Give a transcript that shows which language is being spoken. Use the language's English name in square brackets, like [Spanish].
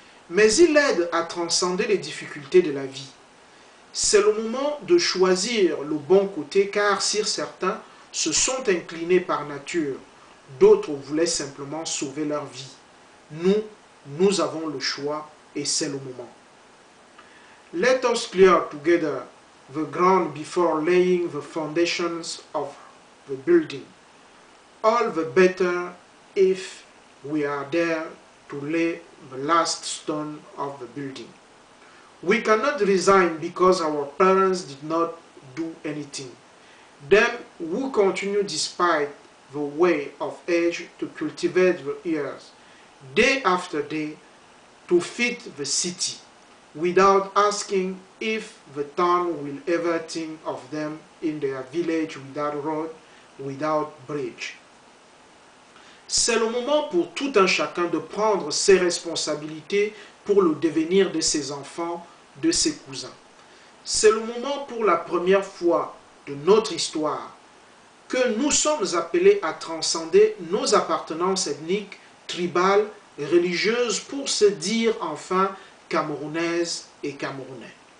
[French] Mais il aide à transcender les difficultés de la vie. C'est le moment de choisir le bon côté car si certains se sont inclinés par nature, d'autres voulaient simplement sauver leur vie. Nous avons le choix et c'est le moment. [English] Let us clear together the ground before laying the foundations of the building. All the better if we are there to lay the last stone of the building. We cannot resign because our parents did not do anything. Them who continue despite the way of age to cultivate the ears, day after day, to feed the city, without asking if the town will ever think of them in their village without road, without bridge. [French] C'est le moment pour tout un chacun de prendre ses responsabilités pour le devenir de ses enfants, de ses cousins. C'est le moment pour la première fois de notre histoire que nous sommes appelés à transcender nos appartenances ethniques, tribales et religieuses pour se dire enfin Camerounaises et Camerounais.